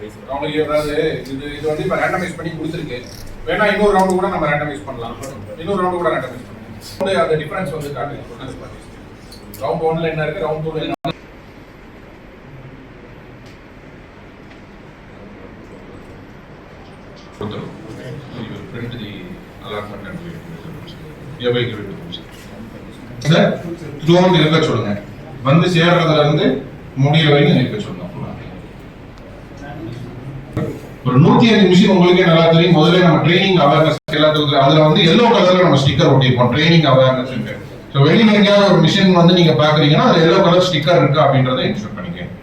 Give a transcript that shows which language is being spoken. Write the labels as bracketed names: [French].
[Tamil] அவங்களுக்கு ஏதாவது இது வந்து இப்ப ரேண்டமைஸ் பண்ணி கொடுத்துருக்கு. வேணா இன்னொரு ரவுண்ட் கூட நம்ம ரேண்டமைஸ் பண்ணலாம். இன்னொரு ரவுண்ட் கூட ரேண்டமைஸ் பண்ணலாம். அந்த டிஃபரன்ஸ் வந்து காட்டுங்க. ரவுண்ட் 1ல என்ன இருக்கு, ரவுண்ட் 2ல என்ன கொடுத்துரும். [English] You will print the allotment and give it to them. [Tamil] Sir round இருக்க சொல்லுங்க. வந்து சேர்றதுல இருந்து முடிய வரைக்கும் இருக்க சொல்லணும். ஒரு 105 மிஷின் உங்களுக்கே நல்லா தெரியும். முதல்ல நம்ம ட்ரைனிங் அவேர்னஸ் எல்லாத்துக்கும் அதுல வந்து எல்லோ கலர்ல நம்ம ஸ்டிக்கர் ஒட்டியிருப்போம், ட்ரைனிங் அவேர்னஸ். ஸோ வெளியில எங்கேயாவது ஒரு மிஷின் வந்து நீங்க பாக்குறீங்கன்னா அது எல்லோ கலர் ஸ்டிக்கர் இருக்கு அப்படின்றத இன்ஸ்பெக்ட் பண்ணிக்கலாம்.